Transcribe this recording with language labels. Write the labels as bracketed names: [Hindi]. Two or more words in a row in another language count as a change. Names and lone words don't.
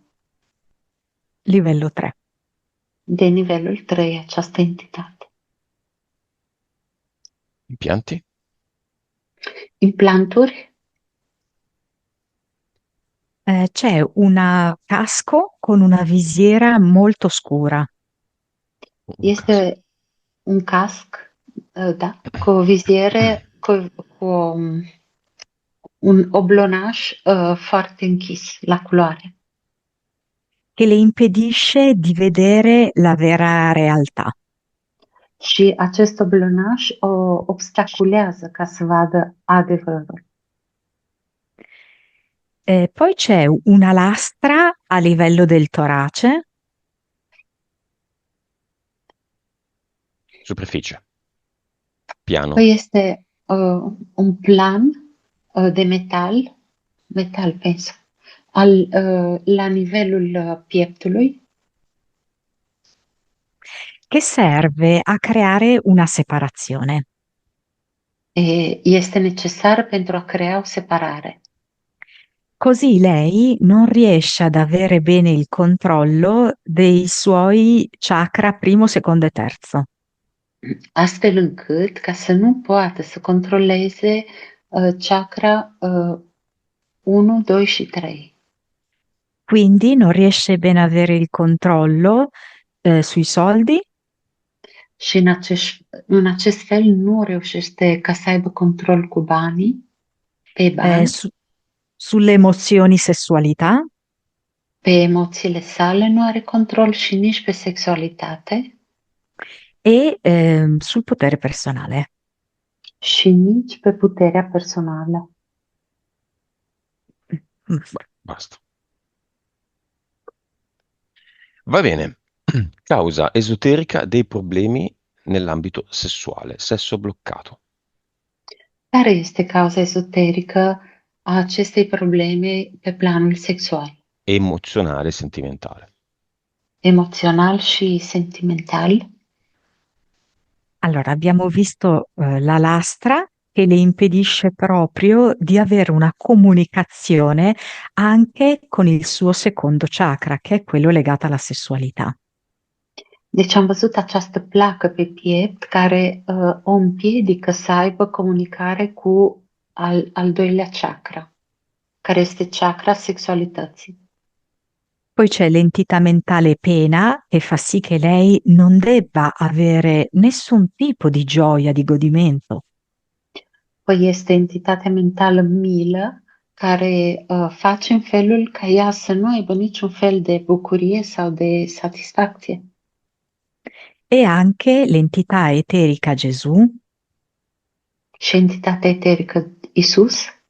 [Italian] Livello 3. [Romanian] de nivelul 3 această entitate. [Italian] Impianti? [Romanian] Implanturi? [Italian] C'è una casco con una visiera molto scura. Un casco. [Romanian] Este un casc, da, cu o viziere, cu un oblonaj foarte închis la culoare [Italian] Che le impedisce di vedere la vera realtà. [Romanian] și acest oblonaj o obstaculează ca să vadă adevărul. [Italian] Poi c'è una lastra a livello del torace, Superficie. Piano. [Romanian] Păi este un plan de metal penso, la nivelul pieptului, [Italian] che serve a creare una separazione. [Romanian] e este necesar pentru a crea o separare. [Italian] Così lei non riesce ad avere bene il controllo dei suoi chakra primo, secondo e terzo. [Romanian] Astfel încât ca să nu poată să controleze chakra 1, 2 și 3. [Italian] Quindi non riesce bene a avere il controllo sui soldi, [Romanian] Și în acest fel nu reușește ca să aibă control cu banii, pe bani, [Italian] sulle emozioni, sessualità [Romanian] pe emoțiile sale nu are control și nici pe sexualitate [Italian] e sul potere personale. [Romanian] și nici pe puterea personală. [Italian] Basta. Va bene. Causa esoterica dei problemi nell'ambito sessuale, sesso bloccato. [Romanian] Care este cauza ezoterică a acestei probleme pe planul sexual, [Italian] Emozionale e sentimentale. [Romanian] emoțional și sentimental? [Italian] Allora, abbiamo visto la lastra che le impedisce proprio di avere una comunicazione anche con il suo secondo chakra, che è quello legato alla sessualità. [Romanian] Deci am văzut această placă pe piept care o împiedică să aibă comunicare cu al doilea chakra, care este chakra sexualității. [Italian] Poi c'è l'entità mentale pena che fa sì che lei non debba avere nessun tipo di gioia, di godimento. [Romanian] Păi este entitatea mentală milă care face în felul ca ea să nu aibă niciun fel de bucurie sau de satisfacție. [Italian] E anche l'entità eterica Gesù, [Romanian] Și entitatea eterică Isus,